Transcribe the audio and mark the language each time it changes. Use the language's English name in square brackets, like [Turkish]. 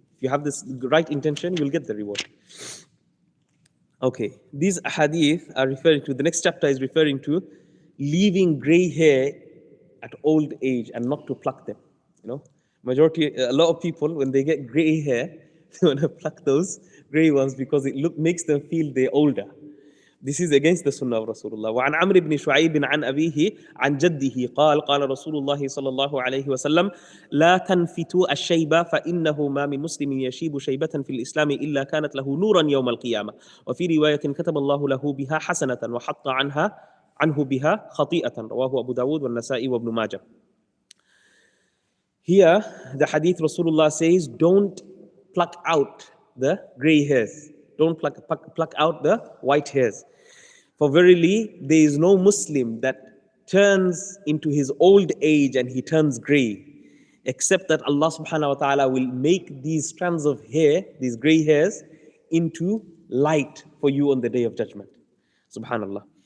[English] If you have this right intention, you'll get the reward. Okay, these hadith are referring to, the next chapter is referring to leaving gray hair at old age and not to pluck them. A lot of people, when they get gray hair, they want to pluck those gray ones because it makes them feel they're older. This is against the sunnah of Rasulullah. [Arabic] وعن عمرو بن شعيب عن أبيه عن جده قال رسول الله صلى الله عليه وسلم لا تنفتوا الشيبة فإنه ما من مسلم يشيب شيبة في الإسلام إلا كانت له نورا يوم القيامة وفي رواية كتب الله له بها حسنة وحط عنه بها خطيئة رواه أبو داود والنسائي وابن ماجه. [English] Here the hadith Rasulullah says, don't pluck out the gray hairs. Don't pluck out the white hairs. For verily, there is no Muslim that turns into his old age and he turns gray, except that Allah subhanahu wa ta'ala will make these strands of hair, these gray hairs, into light for you on the day of judgment. Subhanallah.